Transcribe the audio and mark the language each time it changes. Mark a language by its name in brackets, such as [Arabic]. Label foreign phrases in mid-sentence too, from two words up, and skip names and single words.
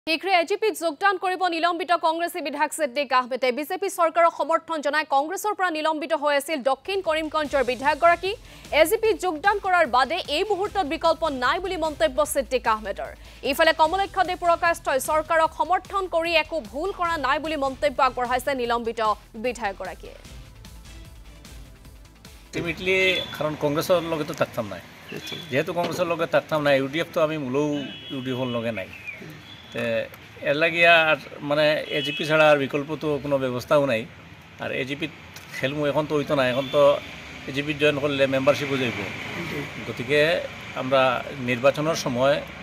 [Assamese] শীঘ্ৰে এজিপিত যোগদান কৰিব নিলম্বিত কংগ্ৰেছী বিধায়ক সিদ্দিক আহমেদে বিজেপি চৰকাৰক সমৰ্থন জনাই কংগ্ৰেছৰ পৰা নিলম্বিত হৈ আছিল দক্ষিণ কৰিমগঞ্জৰ বিধায়কগৰাকী এজিপিত যোগদান কৰাৰ বাদে এই মুহূৰ্তত বিকল্প নাই বুলি মন্তব্য সিদ্দিক আহমেদৰ ইফালে কমলক্ষ দে পুৰকাষ্টই চৰকাৰক সমৰ্থন কৰি একো ভুল কৰা নাই বুলি মন্তব্য আগবঢ়াইছে নিলম্বিত বিধায়কগৰাকীয়ে [Sylheti] আলটিমেটলি কারণ কংগ্রেসের লগে তো থাকতাম না যেহেতু কংগ্রেসের লগে থাকতাম না ইউডিএফ তো আমি মূলও ইউডিএফর লগে নাই তো এর লাগিয়া আর মানে এজিপি ছাড়া আর বিকল্প তো কোনো ব্যবস্থাও নাই আর এজিপিত খেলমু এখন তো হইতো না এখন তো এজিপিত জয়েন করলে মেম্বারশিপও যাইব গতিকে আমরা নির্বাচনের সময়